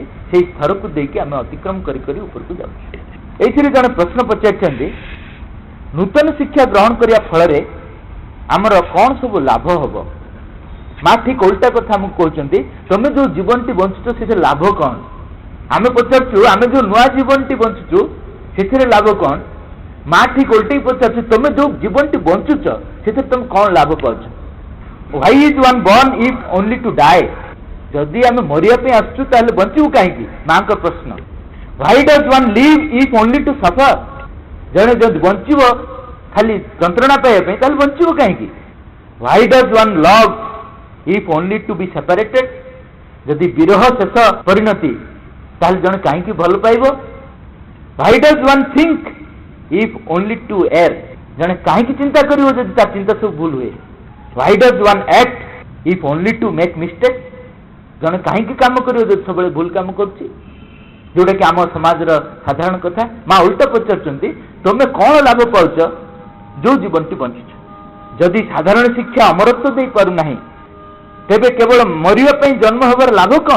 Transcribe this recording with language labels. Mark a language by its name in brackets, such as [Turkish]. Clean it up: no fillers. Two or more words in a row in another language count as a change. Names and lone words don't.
[Odia] ସେଇ ସ୍ତରକୁ ଦେଇକି ଆମେ ଅତିକ୍ରମ କରି କରି ଉପରକୁ ଯାଉଛୁ। ଏଇଥିରେ ଜଣେ ପ୍ରଶ୍ନ ପଚାରିଛନ୍ତି, ନୂତନ ଶିକ୍ଷା ଗ୍ରହଣ କରିବା ଫଳରେ ଆମର କ'ଣ ସବୁ ଲାଭ ହେବ? ମା ଠିକ୍ ଓଲଟା କଥା ଆମକୁ କହୁଛନ୍ତି, ତମେ ଯେଉଁ ଜୀବନଟି ବଞ୍ଚୁଛ ସେଥିରେ ଲାଭ କ'ଣ? ଆମେ ପଚାରୁଛୁ ଆମେ ଯେଉଁ ନୂଆ ଜୀବନଟି ବଞ୍ଚୁଛୁ ସେଥିରେ ଲାଭ କ'ଣ? ମା ଠିକ୍ ଓଲଟେଇ ପଚାରୁଛୁ, ତମେ ଯେଉଁ ଜୀବନଟି ବଞ୍ଚୁଛ ସେଥିରେ ତମେ କ'ଣ ଲାଭ ପାଉଛ? [English] Why is one born if only to die? [Odia] ଯଦି ଆମେ ମରିବା ପାଇଁ ଆସୁଛୁ ତାହେଲେ ବଞ୍ଚିବୁ କାହିଁକି? ମାଙ୍କ ପ୍ରଶ୍ନ। [English] Why does one live if only to suffer? [Odia] ଜଣେ ଯଦି ବଞ୍ଚିବ ଖାଲି ଯନ୍ତ୍ରଣା ପାଇବା ପାଇଁ ତାହେଲେ ବଞ୍ଚିବ କାହିଁକି? [English] Why does one love if only to be separated? [Odia] ଯଦି ବିରହ ଶେଷ ପରିଣତି ତାହେଲେ ଜଣେ କାହିଁକି ଭଲ ପାଇବ? [English] Why does one think if only to err? [Odia] ଜଣେ କାହିଁକି ଚିନ୍ତା କରିବ ଯଦି ତା ଚିନ୍ତା ସବୁ ଭୁଲ ହୁଏ? [English] Why does one act if only to make mistake? [Odia] ଜଣେ କାହିଁକି କାମ କରିବ ଯଦି ସବୁବେଳେ ଭୁଲ କାମ କରୁଛି? ଯୋଉଟାକି ଆମ ସମାଜର ସାଧାରଣ କଥା। ମା ଉଲ୍ଟା ପଚାରୁଛନ୍ତି, ତମେ କ'ଣ ଲାଭ ପାଉଛ ଯୋଉ ଜୀବନଟି ବଞ୍ଚୁଛ? ଯଦି ସାଧାରଣ ଶିକ୍ଷା ଅମରତ୍ୱ ଦେଇପାରୁନାହିଁ ତେବେ କେବଳ ମରିବା ପାଇଁ ଜନ୍ମ ହେବାର ଲାଭ କ'ଣ?